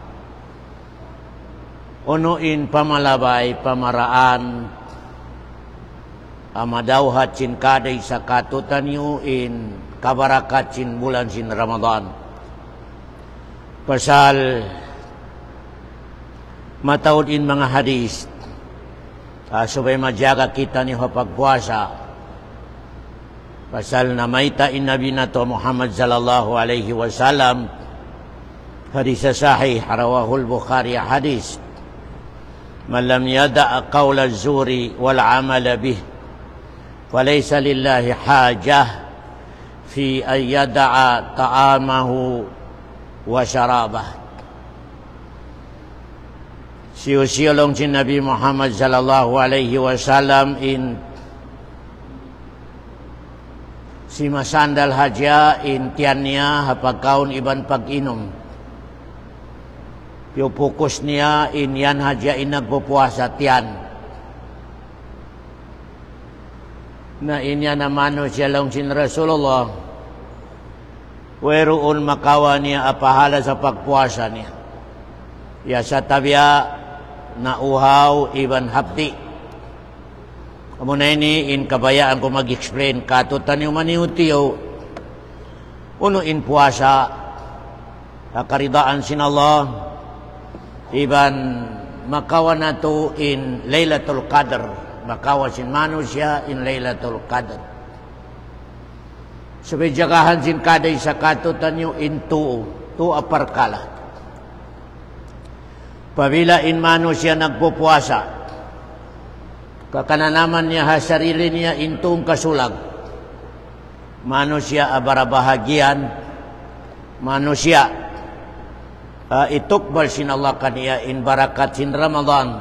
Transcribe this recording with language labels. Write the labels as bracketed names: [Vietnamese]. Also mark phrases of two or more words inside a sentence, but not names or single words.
[Tausug] Uno in pamalabay pamaraan amadawhat sin kaday sa katutan yu in kabarakat sin bulan sin Ramadan. Pasal mataod in mga hadis supaya majaga kita ni pagpuasa. Pasal namaita in Nabi nato [Arabic] Muhammad صلى الله عليه وسلم حديث صحيح رواه البخاري حديث من لم يدع قول الزور والعمل به فليس لله حاجة في أن يدع طعامه وشرابه. [Tausug] Siyo-siyolong si Nabi Muhammad [Arabic] صلى الله عليه وسلم [Tausug] in si masandal haja in tiyan niya hapagkaon iban pag-inom. Yung fokus niya in yan haja in nagpupuasa tiyan. Na inya namano siya lang sin Rasulullah weroon makawa niya apahala sa pagpuasa niya ya sa tabya na uhaw iban hapti. Kamuna ini in kabayaan ko mag-explain katutan yung maniutiyo uno in puasa karidaan sin Allah iban makawa nato in Laylatul Qadr makawasin manusia in Laylatul Qadr. Sabay jagahan sin kaday sa katutan nyo in tu aparkala. Pabila in manusia nagpupuasa, kakananaman niya sarili niya in tuong kasulag. Manusia abarabahagian, manusia itukbal sin Allah kaniya in barakat sin Ramadan.